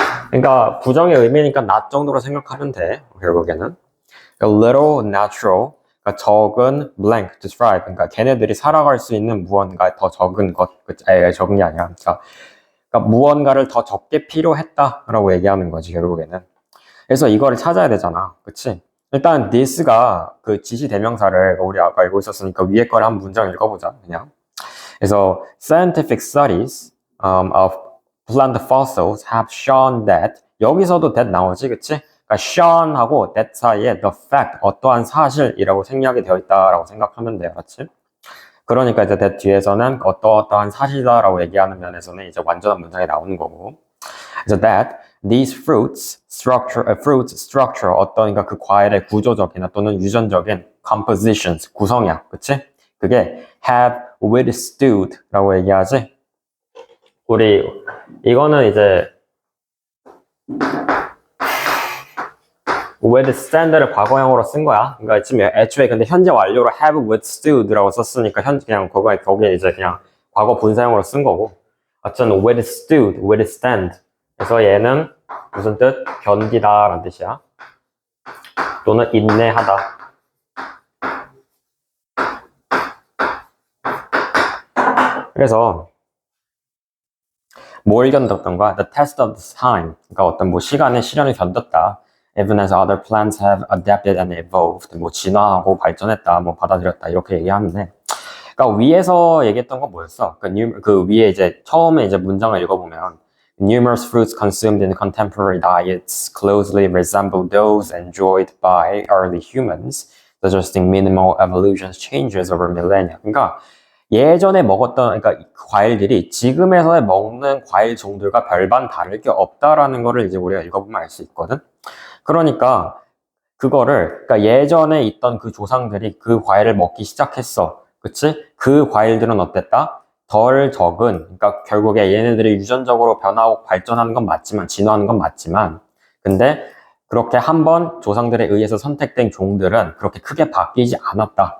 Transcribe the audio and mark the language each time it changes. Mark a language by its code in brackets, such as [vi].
[ko] 그러니까 부정의 의미니까 [en] not [ko] 정도로 생각하면 돼. 결국에는 [en] a little natural [ko] 그러니까 적은 [en] blank describe [ko] 그러니까 걔네들이 살아갈 수 있는 무언가 더 적은 것 적은 게 아니라 그러니까 무언가를 더 적게 필요했다라고 얘기하는 거지 결국에는. 그래서 이거를 찾아야 되잖아, 그치? 일단 this가 그 지시 대명사를 우리 아까 알고 있었으니까 위에 거를 한 문장 읽어보자 그냥. 그래서 [en] scientific studies of plant fossils have shown that [ko] 여기서도 [en] that [ko] 나오지, 그치? 그러니까 shown하고 that 사이에 [en] the fact [ko] 어떠한 사실이라고 생략이 되어 있다라고 생각하면 돼요, 맞지? 그러니까 이제 that 뒤에서는 어떠한 사실이다라고 얘기하는 면에서는 이제 완전한 문장이 나오는 거고. 그래서 [en] that these fruits structure [ko] 어떤 그러니까 그 과일의 구조적이나 또는 유전적인 [en] compositions [ko] 구성이야, 그치? 그게 [en] have withstood [ko] 라고 얘기하지. 우리 이거는 이제 withstand를 과거형으로 쓴 거야. 그러니까 지금 애초에 근데 현재 완료로 [en] have withstood [ko] 라고 썼으니까 그냥 거기에 이제 그냥 과거 분사형으로 쓴 거고. 어쨌든 withstood, withstand. 그래서 얘는 무슨 뜻? 견디다라는 뜻이야. 또는 인내하다. 그래서 뭘 견뎠던 거야? [en] The test of time. [ko] 그러니까 어떤 뭐 시간의 시련을 견뎠다. [en] Even as other plants have adapted and evolved. [ko] 뭐 진화하고 발전했다, 뭐 받아들였다 이렇게 얘기하는데, 그러니까 위에서 얘기했던 건 뭐였어? [en] 그 위에 이제 처음에 이제 문장을 읽어보면 numerous fruits consumed in contemporary diets closely resemble those enjoyed by early humans, suggesting minimal evolution changes over millennia. [ko] 그러니까 예전에 먹었던, 그러니까 그 과일들이 지금에서 먹는 과일 종들과 별반 다를 게 없다라는 거를 이제 우리가 읽어보면 알 수 있거든. 그러니까 그거를, 그러니까 예전에 있던 그 조상들이 그 과일을 먹기 시작했어. 그치? 그 과일들은 어땠다? 덜 적은, 그러니까 결국에 얘네들이 유전적으로 변화하고 발전하는 건 맞지만, 진화하는 건 맞지만, 근데 그렇게 한번 조상들에 의해서 선택된 종들은 그렇게 크게 바뀌지 않았다.